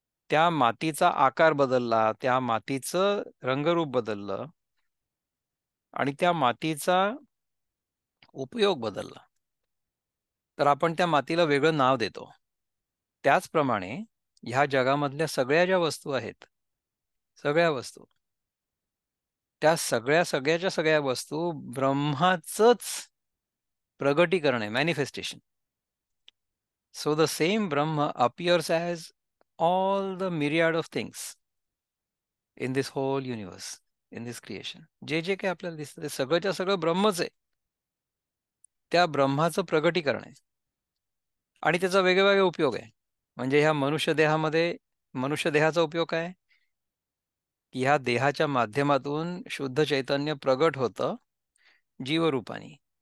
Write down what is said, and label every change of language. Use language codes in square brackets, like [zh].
[mr] त्या मातीचा आकार बदलला, त्या मातीचं रंगरूप बदललं आणि त्या मातीचा उपयोग बदलला तर आपण त्या मातीला वेगळं नाव देतो. त्याचप्रमाणे ह्या जगामधल्या सगळ्या ज्या वस्तू आहेत, सगळ्या वस्तू, त्या सगळ्याच्या सगळ्या वस्तू ब्रह्माचंच प्रगटीकरण आहे, manifestation. [en] So the same Brahman appears as all the myriad of things in this whole universe, in this creation. [mr] जे जे काही आपल्याला दिसतं ते सगळंच्या सगळं ब्रह्मच आहे. त्या ब्रह्माचं प्रगटीकरण आहे आणि त्याचा वेगवेगळे उपयोग आहे. म्हणजे ह्या मनुष्य देहामध्ये मनुष्य देहाचा उपयोग काय की ह्या देहाच्या माध्यमातून शुद्ध चैतन्य प्रगट होतं जीवरूपाने.